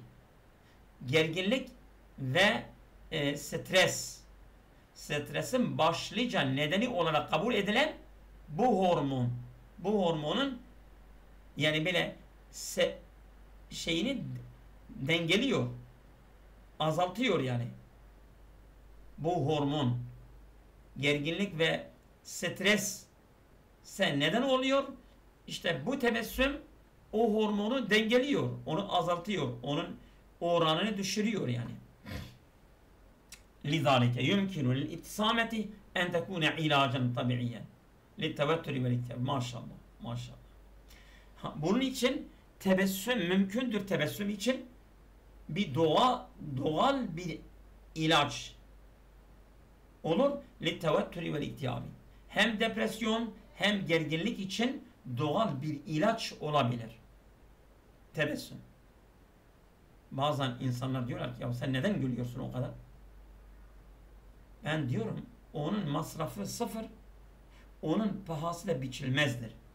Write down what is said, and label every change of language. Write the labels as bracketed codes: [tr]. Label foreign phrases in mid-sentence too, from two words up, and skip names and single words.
[tr] Gerginlik ve stresin başlıca nedeni olarak kabul edilen bu hormonun yani böyle şeyini dengeliyor, azaltıyor yani. Bu hormon gerginlik ve stres neden oluyor? İşte bu tebessüm o hormonu dengeliyor, onu azaltıyor, onun oranını düşürüyor yani. [ar] لذلك يمكن للابتسامة أن تكون علاجا طبيعيا للتوتر والاكتئاب. [tr] Maşallah, maşallah. Bunun için tebessüm için bir doğal bir ilaç olur. [ar] للتوتر والاكتئاب. [tr] Hem depresyon hem gerginlik için doğal bir ilaç olabilir. Tebessüm. Bazen insanlar diyorlar ki ya sen neden gülüyorsun o kadar? Ben diyorum onun masrafı sıfır, onun pahası da biçilmezdir.